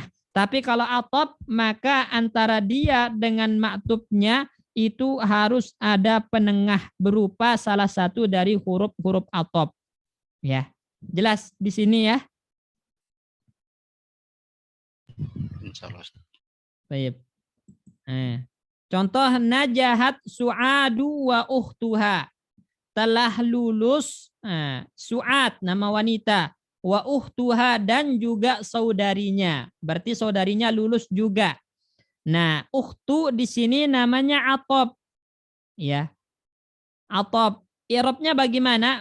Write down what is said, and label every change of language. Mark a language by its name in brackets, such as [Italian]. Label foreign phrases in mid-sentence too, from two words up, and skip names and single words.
[Indonesian] Tapi kalau atop, maka antara dia dengan maktubnya itu harus ada penengah berupa salah satu dari huruf-huruf atop. Ya, jelas di sini ya. Insyaallah. Baik. [Arabic] Contoh نجحت سعاد وأختها. [Indonesian] Telah lulus Su'ad nama wanita, [Arabic] وأختها [Indonesian] dan juga saudarinya. Berarti saudarinya lulus juga. Nah, ukhtu di sini namanya atop. Ya. Atop. I'rabnya bagaimana?